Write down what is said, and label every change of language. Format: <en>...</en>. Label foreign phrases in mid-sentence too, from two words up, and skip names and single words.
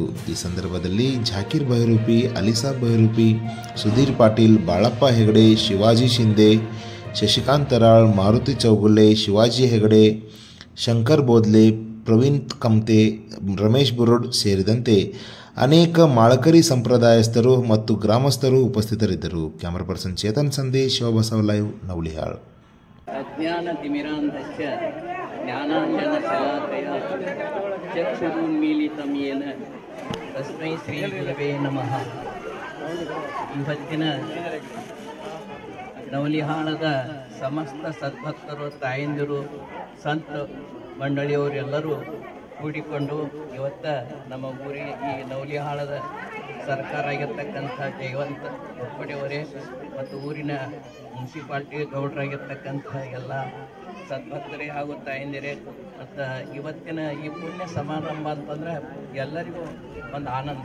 <kn>ಈ ಸಂದರ್ಭದಲ್ಲಿ ಜಾಕೀರ್ ಬೈರೂಪಿ, ಅಲಿಸಾಬ್ ಬೈರೂಪಿ, ಸುಧೀರ್ ಪಾಟೀಲ್, ಬಾಳಪ್ಪ ಹೆಗಡೆ, ಶಿವಾಜಿ ಶಿಂದೆ, ಶಶಿಕಾಂತ್ ತರಾಳ್, ಮಾರುತಿ ಚೌಗುಲೆ, ಶಿವಾಜಿ ಹೆಗಡೆ, ಶಂಕರ್ ಬೋದ್ಲೆ, ಪ್ರವೀಣ್ ಕಮ್ತೆ, ರಮೇಶ್ ಬುರೋಡ್ ಸೇರಿದಂತೆ ಅನೇಕ ಮಾಳಕರಿ ಸಂಪ್ರದಾಯಸ್ಥರು ಮತ್ತು ಗ್ರಾಮಸ್ಥರು ಉಪಸ್ಥಿತರಿದ್ದರು.</kn> <en>camera person</en> <kn>ಚೇತನ್ ಸಂದೇಶ್, ಶಿವಬಸವ ಲೈವ್, ನವಲಿಹಾಳ್.</kn> <sa>ಅಜ್ಞಾನತಿಮಿರಾಂಧಸ್ಯ ಜ್ಞಾನಾಂಜನಶಲಾಕಯ ಚಕ್ಷುರುನ್ಮೀಲಿತಂ ಯೇನ ತಸ್ಮೈ ಶ್ರೀ ಗುರವೇ ನಮಃ.</sa> <kn>ಇವತ್ತಿನ ನವಲಿಹಾಳದ ಸಮಸ್ತ ಸದ್ಭಕ್ತರು, ತಾಯಂದಿರು, ಸಂತ ಮಂಡಳಿಯವರೆಲ್ಲರೂ ಕೂಡಿಕೊಂಡು ಇವತ್ತು ನಮ್ಮ ಊರಿಗೆ ಈ ನವಲಿಹಾಳದ ಸರ್ಕಾರ ಆಗಿರ್ತಕ್ಕಂಥ ಜಯವಂತ ಘೋರ್ಪಡೆಯವರೇ ಮತ್ತು ಊರಿನ ಮುನ್ಸಿಪಾಲ್ಟಿ ಗೌಡರಾಗಿರ್ತಕ್ಕಂಥ ಎಲ್ಲ ಸದ್ಭಕ್ತರೇ ಹಾಗೂ ತಾಯಂದಿರೇ ಮತ್ತು ಇವತ್ತಿನ ಈ ಪುಣ್ಯ ಸಮಾರಂಭ ಅಂತಂದ್ರೆ ಎಲ್ಲರಿಗೂ ಒಂದು ಆನಂದ.</kn>